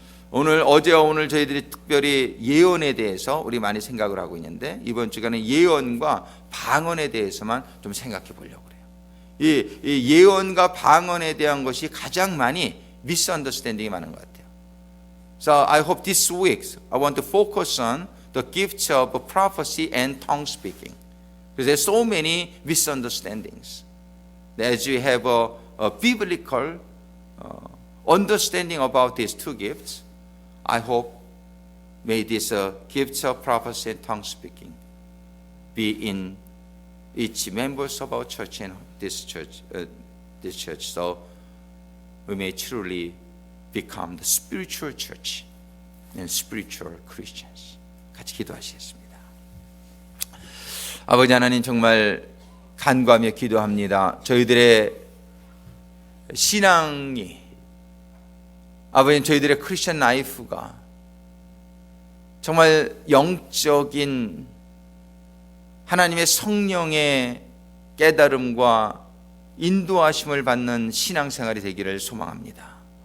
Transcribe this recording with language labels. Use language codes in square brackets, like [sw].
[ko] 어제와 오늘 저희들이 특별히 예언에 대해서 우리 많이 생각을 하고 있는데 이번 주간에 예언과 방언에 대해서만 좀 생각해 보려고 그래요. 이 예언과 방언에 대한 것이 가장 많이 misunderstanding이 많은 것 같아요. [en] So I hope this week I want to focus on the gifts of prophecy and tongue speaking. Because there's so many misunderstandings. As you have a biblical understanding about these two gifts, I hope may these gifts of prophecy and tongue speaking be in each members of our church and this church, so we may truly become the spiritual church and spiritual Christians. [ko] 같이 기도하시겠습니다. 아버지 하나님, 정말 간구하며 기도합니다. 저희들의 신앙이, 아버지, 저희들의 크리스천 라이프가 정말 영적인 하나님의 성령의 깨달음과 인도하심을 받는 신앙생활이 되기를 소망합니다.